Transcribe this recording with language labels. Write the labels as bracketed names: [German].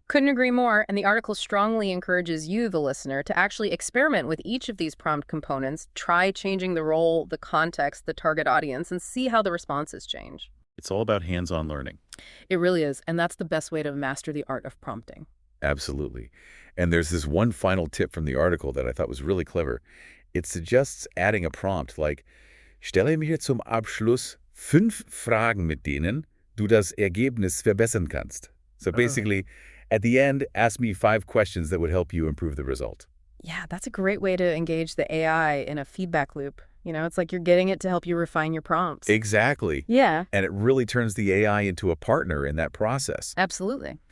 [English] Couldn't agree more, and the article strongly encourages you, the listener, to actually experiment with each of these prompt components, try changing the role, the context, the target audience, and see how the responses change. It's all about hands-on learning. It really is, and that's the best way to master the art of prompting. Absolutely. And there's this one final tip from the article that I thought was really clever. It suggests adding a prompt like, [German] stelle mir zum Abschluss 5 Fragen, mit denen du das Ergebnis verbessern kannst. [English] So basically, at the end, ask me 5 questions that would help you improve the result. Yeah, that's a great way to engage the AI in a feedback loop. It's like you're getting it to help you refine your prompts. Exactly. Yeah, And it really turns the AI into a partner in that process. absolutely.